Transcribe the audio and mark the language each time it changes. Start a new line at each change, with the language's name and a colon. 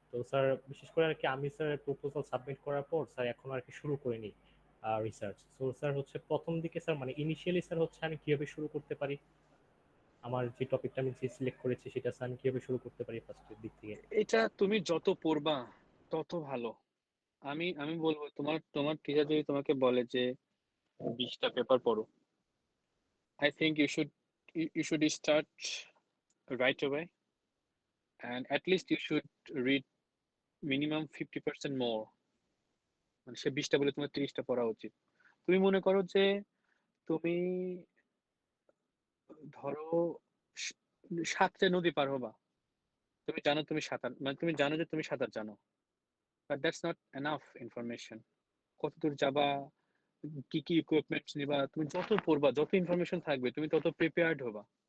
Bangla: তো স্যার বিশেষ করে আর কি আমি স্যার প্রপোজাল সাবমিট করার পর স্যার এখন আর কি শুরু করিনি রিসার্চ। তো স্যার হচ্ছে প্রথম দিকে স্যার মানে ইনিশিয়ালি স্যার হচ্ছে আমি কিভাবে শুরু করতে পারি, আমার যে টপিকটা আমি যে সিলেক্ট করেছি সেটা স্যার আমি কিভাবে শুরু করতে পারি ফার্স্টের দিক থেকে? এটা তুমি যত পড়বা তত ভালো। আমি আমি বলবো, তোমার তোমার টিচার যদি তোমাকে বলে যে 20টা পেপার পড়ো,
English: I think you should start right away, and at least you should read minimum 50% more.
Bangla: মানে সে 20টা বলে তোমার 30টা পড়া উচিত। তুমি মনে করো যে তুমি ধরো স- 7টে নদী পার হবা, তুমি জানো তুমি সাঁতার, মানে তুমি জানো যে তুমি সাঁতার জানো,
English: But that's not enough information.
Bangla: কত দূর যাবা, কি কি ইকুইপমেন্টস নিবা, তুমি যত পড়বা যত ইনফরমেশন থাকবে তুমি তত প্রিপেয়ার্ড হবা।